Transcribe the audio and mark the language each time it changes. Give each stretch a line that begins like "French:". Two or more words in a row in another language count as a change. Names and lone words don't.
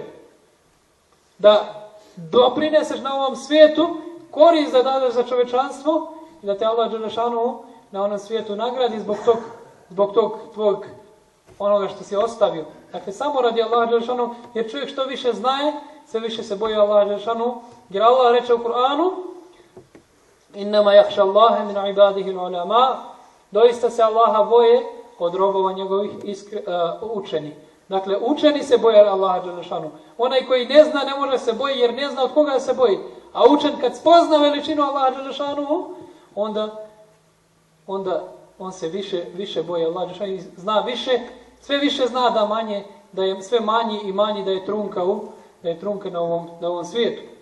Bosnian: Da doprineseš na ovom svijetu korist da dadeš za čovečanstvo i da te Allah dželešanu na onom svijetu nagradi zbog tog tvog onoga što si ostavio. Dakle, samo radi Allah dželešanu, jer čovjek što više znaje, sve više se boji Allah dželešanu, jer Allah reče u Kur'anu:
Arabic: إنما يخشى الله من عباده العلماء.
Bosnian: Doista se Allaha boje od robova njegovih učeni. Dakle, učeni se boje Allaha dželešanu. Onaj koji ne zna ne može se boji jer ne zna od koga se boji. A učen kad spozna veličinu Allaha dželešanu, onda on se više boji Allaha dželešanu i zna više, sve više zna da je sve manji i manji, da je trunka na ovom svijetu.